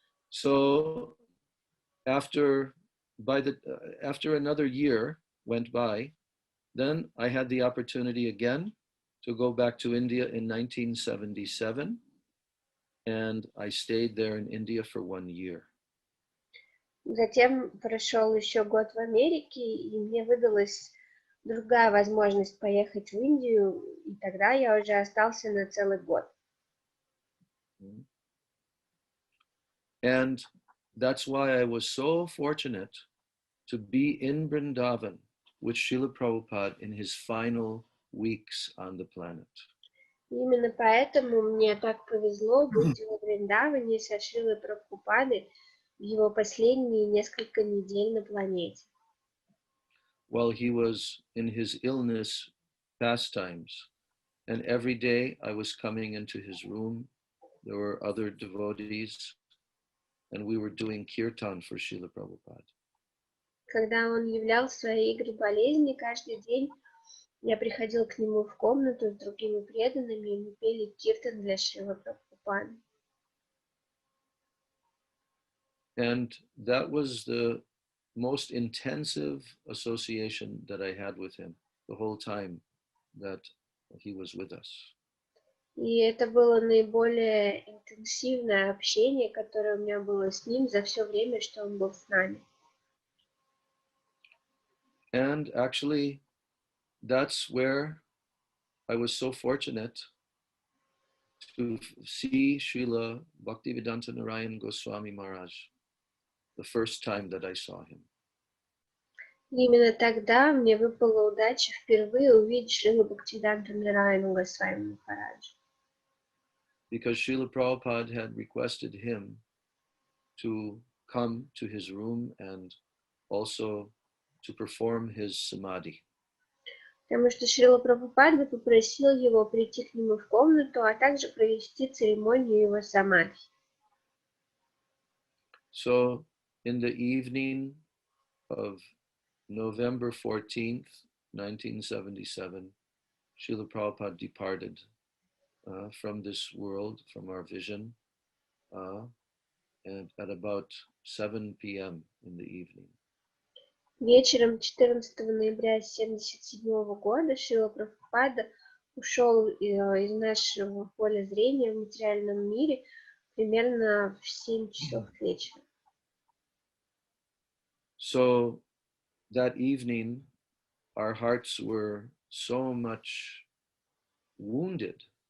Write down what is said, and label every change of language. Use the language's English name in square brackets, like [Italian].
[English] So, after another year went by, then I had the opportunity again to go back to India in 1977, and I stayed there in India for 1 year. [Russian] Затем прошел еще год в Америке, и мне выдалась другая возможность поехать в Индию, и тогда я уже остался на целый год. [English] And that's why I was so fortunate to be in Vrindavan with Srila Prabhupada in his final weeks on the planet. [Russian] Именно поэтому мне так повезло быть в Вриндаване со Шрилой Прабхупадой в его последние несколько недель на планете. [English] While he was in his illness pastimes, and every day I was coming into his room, there were other devotees, and we were doing kirtan for Srila Prabhupada. [Russian] Когда он являл свои игры болезни, каждый день я приходил к нему в комнату с другими преданными, и мы пели киртан для Шрилы Прабхупады. [English] And that was the most intensive association that I had with him the whole time that he was with us. [Russian] И это было наиболее интенсивное общение, которое у меня было с ним за все время, что он был с нами. [English] And actually, that's where I was so fortunate to see Srila Bhaktivedanta Narayan Goswami Maharaj the first time that I saw him. [Russian] И именно тогда мне выпала удача впервые увидеть Шрилу Бхактивиданта Нараяну Госвами Махараджа. [English] Because Srila Prabhupada had requested him to come to his room and also to perform his samadhi. [Russian] Потому что Шрила Прабхупада попросил его прийти к нему в комнату, а также провести церемонию его самадхи. [English] So, in the evening of November 14th, 1977, Srila Prabhupada departed from this world, from our vision, and at about 7 p.m. in the evening. [Russian] Вечером 14 ноября 1977 года Шрила Прабхупада ушел из нашего поля зрения в материальном мире примерно в 7 часов вечера. [English] So that evening, our hearts were so much wounded.